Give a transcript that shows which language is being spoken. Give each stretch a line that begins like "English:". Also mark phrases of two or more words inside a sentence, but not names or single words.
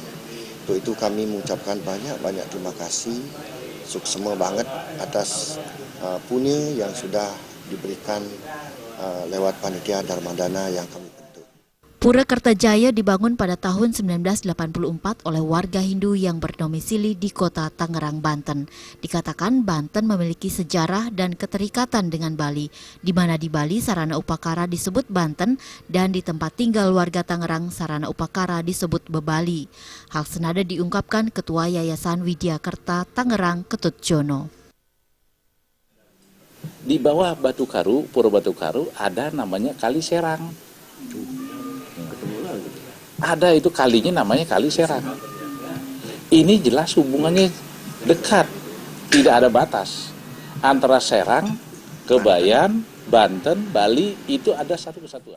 Indonesian: Untuk itu kami mengucapkan banyak-banyak terima kasih, suksema banget atas punya yang sudah diberikan lewat panitia Dharma Dana yang kami bentuk. Pura Kertajaya dibangun pada tahun 1984 oleh warga Hindu yang berdomisili di kota Tangerang, Banten. Dikatakan Banten memiliki sejarah dan keterikatan dengan Bali, di mana di Bali sarana upakara disebut Banten dan di tempat tinggal warga Tangerang sarana upakara disebut Bebali. Hal senada diungkapkan Ketua Yayasan Widya Kerta Tangerang, Ketut Jono. Di bawah Batu Karu, Pura Batu Karu ada namanya Kali Serang. Ada itu kalinya namanya Kali Serang. Ini jelas hubungannya dekat, tidak ada batas. Antara Serang, Kebayan, Banten, Bali itu ada satu kesatuan.